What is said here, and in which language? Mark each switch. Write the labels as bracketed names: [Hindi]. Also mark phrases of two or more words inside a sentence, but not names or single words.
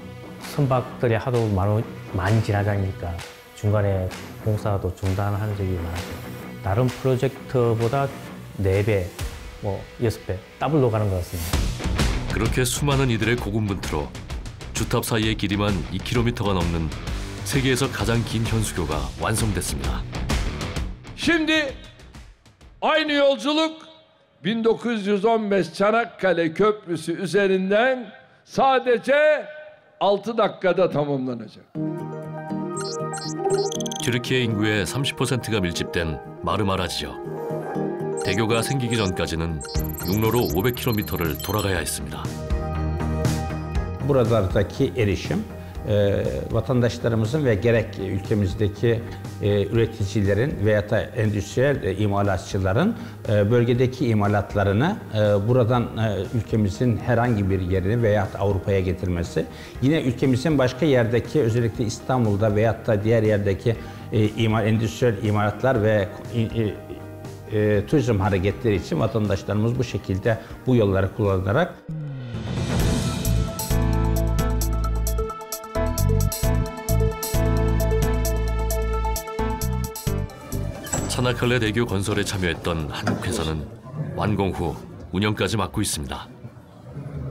[Korean] 선박들이 하도 많이 지나다니니까 중간에 공사도 중단하는 적이 많았어요. 다른 프로젝트보다 4배, 6배 더블로 가는 것 같습니다. 그렇게 수많은 이들의 고군분투로 주탑 사이의 길이만 2km가 넘는 세계에서 가장 긴 현수교가 완성됐습니다. [Turkish] Şimdi aynı yolculuk 1915 Çanakkale Köprüsü üzerinden sadece 6 dakikada tamamlanacak. [Korean] 튀르키예 인구의 30%가 밀집된 마르마라 지역. 대교가 생기기 전까지는 육로로 500km를 돌아가야 했습니다. [Turkish] Buradaki erişim vatandaşlarımızın ve gerek ülkemizdeki üreticilerin veya da endüstriyel imalatçıların bölgedeki imalatlarını buradan ülkemizin herhangi bir yerine veya Avrupa'ya getirmesi, yine ülkemizin başka yerdeki özellikle İstanbul'da veya da diğer yerdeki endüstriyel imalatlar ve turizm hareketleri için vatandaşlarımız bu şekilde bu yolları kullanarak [Korean] 차나칼레 대교 건설에 참여했던 한국 회사는 완공 후 운영까지 맡고 있습니다.